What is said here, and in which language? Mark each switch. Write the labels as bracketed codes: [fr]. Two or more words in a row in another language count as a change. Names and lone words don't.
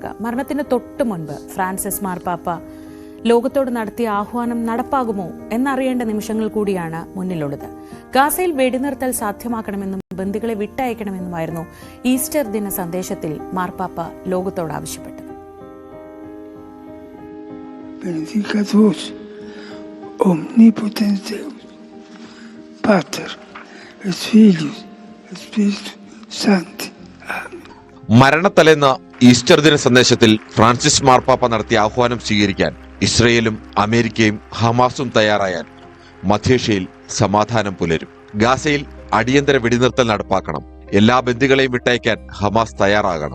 [ml] മരണത്തിന് തൊട്ടു മുൻപ് ഫ്രാൻസിസ് മാർപ്പാപ്പ ലോകത്തോട് നടത്തിയ ആഹ്വാനം നടപ്പാകുമോ എന്നറിയേണ്ട നിമിഷങ്ങൾ കൂടിയാണ് മുന്നിലുള്ളത്. ഗാസയിൽ വെടിനിർത്തൽ സാധ്യമാക്കണമെന്നും ബന്ദികളെ വിട്ടയക്കണമെന്നുമായിരുന്നു ഈസ്റ്റർ ദിന സന്ദേശത്തിൽ മാർപ്പാപ്പ ലോകത്തോട് ആവശ്യപ്പെട്ടത്. [la] Benedicat vos, omnipotens Deus, Pater, et Filius, et Spiritus Sancti. Amen. [ml] മരണത്തലേന്ന് ഈസ്റ്റർ ദിന സന്ദേശത്തിൽ ഫ്രാൻസിസ് മാർപ്പാപ്പ നടത്തിയ ആഹ്വാനം സ്വീകരിക്കാൻ ഇസ്രയേലും അമേരിക്കയും ഹമാസും തയ്യാറായാൽ മധ്യേഷ്യയിൽ സമാധാനം പുലരും. ഗാസയിൽ അടിയന്തര വെടിനിർത്തൽ നടപ്പാക്കണം. എല്ലാ ബന്ദികളെയും വിട്ടയക്കാൻ ഹമാസ് തയ്യാറാകണം.